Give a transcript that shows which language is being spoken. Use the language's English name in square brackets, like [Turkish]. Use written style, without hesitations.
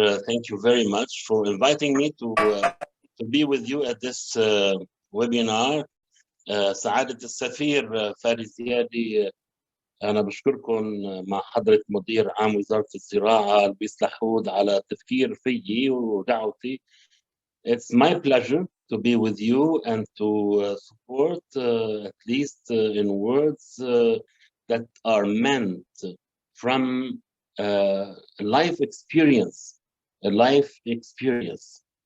[English] Thank you very much for inviting me to be with you at this webinar. [Arabic] سعادة السفير فارس زيادي، أنا بشكركم مع حضرة مدير عام وزارة الزراعة لويس لحود على التفكير فيي ودعوتي. [English] It's my pleasure to be with you and to support, at least in words that are meant from life experience, a life experience.